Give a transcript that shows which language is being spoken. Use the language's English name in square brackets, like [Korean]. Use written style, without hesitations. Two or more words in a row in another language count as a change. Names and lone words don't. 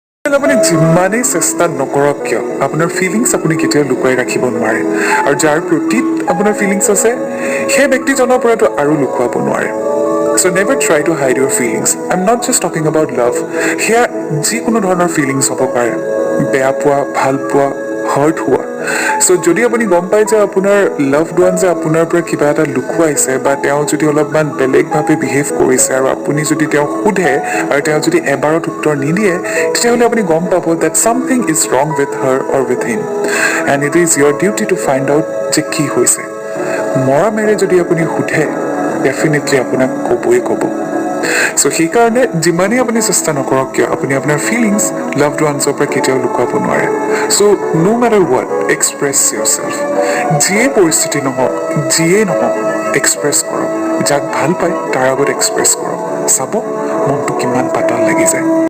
[Assamese] আপুনি যিমানেই চেষ্টা নকৰক কিয় আপোনাৰ ফিলিংছ আপুনি কেতিয়াও লুকুৱাই ৰাখিব নোৱাৰে আৰু যাৰ প্ৰতি আপোনাৰ ফিলিংছ আছে সেই ব্যক্তিজনৰ পৰাটো আৰু লুকুৱাব নোৱাৰে [English] So never try to hide your feelings. I'm not just talking about love. Here, [Assamese] যিকোনো ধৰণৰ feelings হ'ব পাৰে বেয়া পোৱা ভাল পোৱা hurt হোৱা So যদি আপুনি গম পায় যে আপোনাৰ [English] loved one [Assamese] যে আপোনাৰ পৰা কিবা এটা লুকুৱাইছে বা তেওঁ যদি অলপমান বেলেগভাৱে behave কৰিছে আৰু আপুনি যদি তেওঁ সোধে আৰু তেওঁ যদি এবাৰত উত্তৰ নিদিয়ে তেতিয়াহ'লে আপুনি গম পাব [English] that something is wrong with her or with him and it is your duty to find out [Assamese] যে কি হৈছে মৰমেৰে যদি আপুনি সোধে definitely আপোনাক ক'বই ক'ব So সেইকাৰণে যিমানেই আপুনি চেষ্টা নকৰক কিয় আপুনি আপোনাৰ ফিলিংছ লাভড ওৱানছৰ পৰা কেতিয়াও লুকুৱাব নোৱাৰে So [English] no matter what express yourself [Assamese] যিয়ে পৰিস্থিতি নহওক যিয়ে নহওক এক্সপ্ৰেছ কৰক যাক ভাল পায় তাৰ আগত এক্সপ্ৰেছ কৰক চাব মনটো কিমান পাতল লাগি যায়